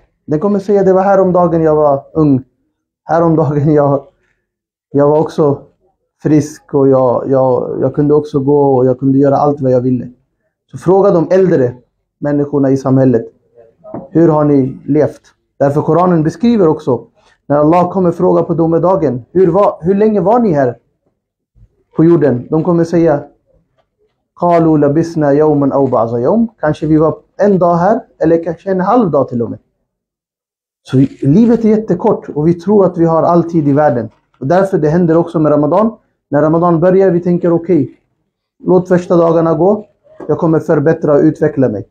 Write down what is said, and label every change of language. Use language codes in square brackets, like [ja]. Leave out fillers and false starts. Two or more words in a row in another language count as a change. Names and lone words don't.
[sv] Den kommer säga: det var häromdagen jag var ung. Häromdagen jag var också frisk, och jag kunde också gå och jag kunde göra allt vad jag ville. Så fråga de äldre människorna i samhället: hur har ni levt? Därför Koranen beskriver också, när Allah kommer fråga på domedagen: hur länge var ni här på jorden? De kommer säga: [ar] قالوا لبثنا يوما أو بعض يوم. [sv] Kanske vi var en dag här, eller kanske en halv dag till och med. Så livet är jättekort och vi tror att vi har all tid i världen. Och därför det händer också med Ramadan. När Ramadan börjar vi tänker: okej, låt första dagarna gå. Jag kommer förbättra och utveckla mig.